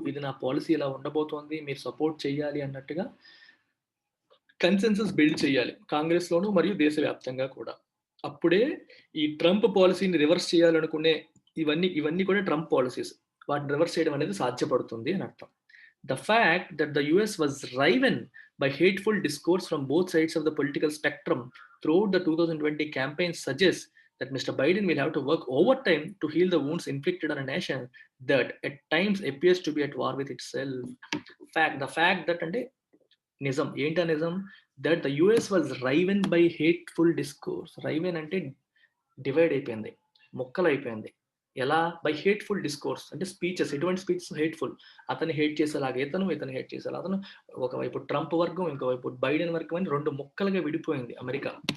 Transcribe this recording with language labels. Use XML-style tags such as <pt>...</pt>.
<te>ఇది నా పాలిసీ ఇలా ఉండబోతోంది. మీరు సపోర్ట్ చేయాలి అన్నట్టుగా కన్సెన్సస్ బిల్డ్ చేయాలి. కాంగ్రెస్‌లోను మరియు దేశవ్యాప్తంగా కూడా. అప్పుడే ఈ ట్రంప్ పాలిసీని రివర్స్ చేయాలనుకునే ఇవన్నీ కూడా ట్రంప్ పాలిసీస్. వాటిని రివర్స్ చేయడం అనేది సాధ్యపడుతుంది అని అర్థం.</te> <en>The fact that the US was riven by hateful discourse from both sides of the political spectrum throughout the 2020 campaign suggests that Mr. Biden will have to work overtime to heal the wounds inflicted on a nation that at times appears to be at war with itself. The fact that</en> <te>అంటే నిజం. ఏంటా నిజం?</te> <en>That the US was riven by hateful discourse.</en> <te>రైవెన్ అంటే divide అయిపోయింది. ముక్కలైపోయింది. ఎలా?</te> <en>by hateful discourse</en> <te>అంటే speeches. ఎటువంటి speeches? Hateful. అతన్ని హేట్ చేసేలాగా ఇతన్ని హేట్ చేసేలాగా అతను. ఒకవైపు ట్రంప్ వర్గం, ఇంకోవైపు బైడెన్ వర్గం అని 2 ముక్కలుగా విడిపోయింది అమెరికా.</te>